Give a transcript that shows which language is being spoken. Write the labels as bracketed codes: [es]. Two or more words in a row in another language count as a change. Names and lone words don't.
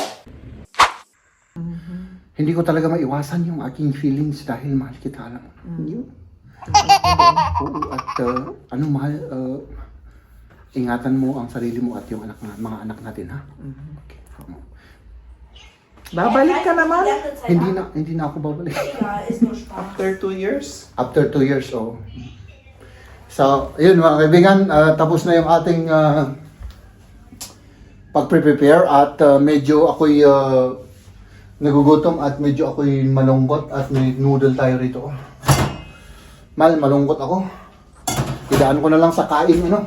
[tl] Hindi ko talaga maiwasan yung aking feelings dahil mahal kita, alam mo. Yun. Oo, at mahal, ingatan mo ang sarili mo at yung mga anak natin, ha? Okay. Babalik ka naman. Hindi na ako babalik. [de] Ja, ist nur Spaß. [en] After 2 years. After 2 years, oh. So, [tl] yun mga kaibigan, tapos na yung ating pag-prepare at medyo ako'y nagugutom at medyo ako'y malungkot at may noodle tayo rito. Malungkot ako. Idaan ko na lang sa kain, ano?